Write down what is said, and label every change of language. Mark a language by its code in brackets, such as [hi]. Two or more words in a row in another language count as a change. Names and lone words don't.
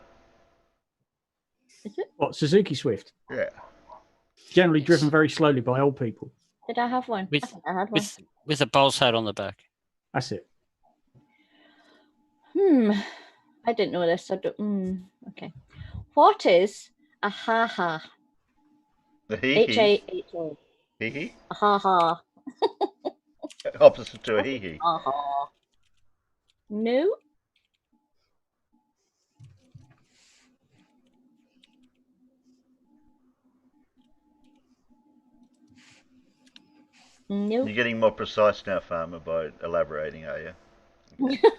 [en] Is it? What, Suzuki Swift? Yeah. Generally driven very slowly by old people. Did I have one? I think I had one. with a bowl's hat on the back. That's it. I didn't know this. Okay. What is a ha-ha? The hee-hee. H-A-H-A. Hee-hee? A ha-ha. Opposite to a hee-hee. Ha-ha. No. Nope. You're getting more precise now, Farmer, by elaborating, are you?